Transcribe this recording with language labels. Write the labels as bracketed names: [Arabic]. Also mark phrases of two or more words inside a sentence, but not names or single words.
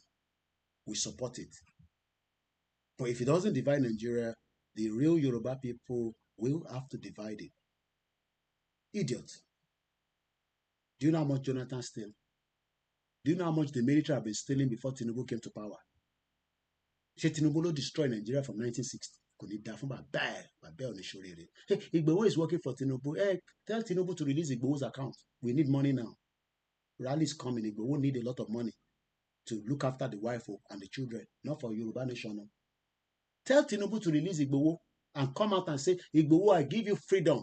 [English] We support it. But if he doesn't divide Nigeria, the real Yoruba people will have to divide it. Idiots. Do you know how much Jonathan stole? Do you know how much the military have been stealing before Tinubu came to power? [Yoruba] Ṣé Tinubu ló [English] destroy Nigeria from 1960? [Yoruba] Kò ní dá fún bàbá ẹ̀ ò ní ṣoríire. [English] Hey, Igboho is working for Tinubu. Hey, tell Tinubu to release Igboho's account. We need money now. Rally is coming. Igboho need a lot of money to look after the wife and the children, not for Yoruba nation. No. Tell Tinubu to release Igboho and come out and say, "Igboho, I give you freedom.